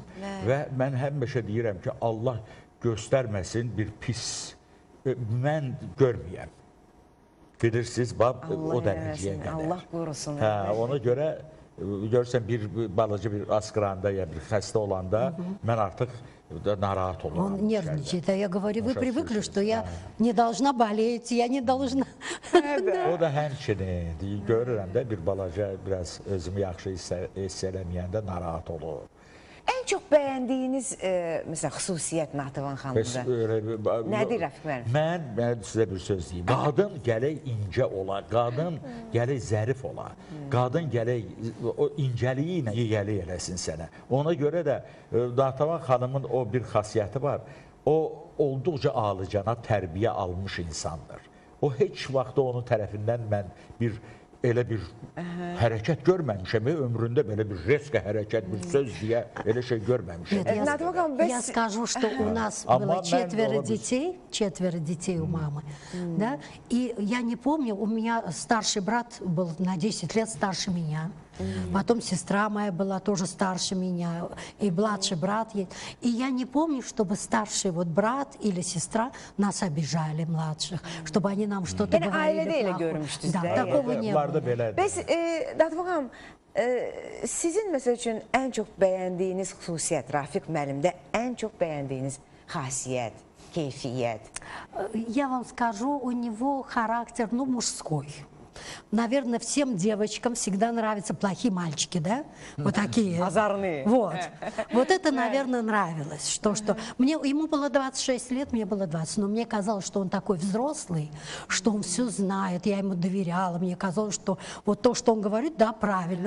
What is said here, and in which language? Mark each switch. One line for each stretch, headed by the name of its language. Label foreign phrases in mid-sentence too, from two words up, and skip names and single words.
Azerbaijani: Və mən həmişə deyirəm ki, Allah göstərməsin bir pis, mən görməyəm. Bilirsiniz, o dərəcəyə qədər. Allah qorusun. Hə, ona görə görürsən bir balaca bir askıranda ya bir xəstə olanda mən artıq narahat oluram.
Russian: Он нервничает, а я говорю, вы привыкли, что я не должна болеть, я не должна...
Azerbaijani: O da həmçinin görürəm də bir balaca biraz özümü yaxşı hiss eləməyəndə narahat olur. Ən çox bəyəndiyiniz məsələn xüsusiyyət Nativan xanımda nədir Rəfiq müəllim? Mən sizə bir söz deyim. Qadın gərək incə ola, qadın gərək zərif ola, qadın gərək o incəliyi ilə yiyəli eləsin sənə. Ona görə də Nativan xanımın o bir xasiyyəti var. O olduqca alıcana tərbiyə almış insandır. O heç vaxt onun tərəfindən mən elə bir hərəkət görməmişəm. Ömründə belə bir резкий hərəkət, bir söz deyə elə şey görməmişəm.
Russian: Нет, я скажу, что у нас было четверо детей у мамы, да, и я не помню, у меня старший брат был на 10 лет старше меня. Потом сестра моя была тоже старше меня, и младший брат есть. И я не помню, чтобы старший вот брат или сестра нас обижали, младших, чтобы они нам что-то
Azerbaijani: Yani
Russian: говорили
Azerbaijani: ailede elə
Russian: плохое.
Azerbaijani: görmüşdünüz
Russian: Да,
Azerbaijani: də.
Russian: такого не было.
Azerbaijani: Bəs Nativan xanım, sizin məsəl üçün ən çox bəyəndiyiniz xüsusiyyət, Rafiq müəllimdə ən çox bəyəndiyiniz xasiyyət, keyfiyyət?
Russian: Я вам скажу, у него характер, ну, мужской. Наверное, всем девочкам всегда нравятся плохие мальчики, да? Вот такие. Озорные. Вот. Вот это, наверное, нравилось. Что ему было 26 лет, мне было 20, но мне казалось, что он такой взрослый, что он все знает, я ему доверяла, мне казалось, что вот то, что он говорит, да, правильно.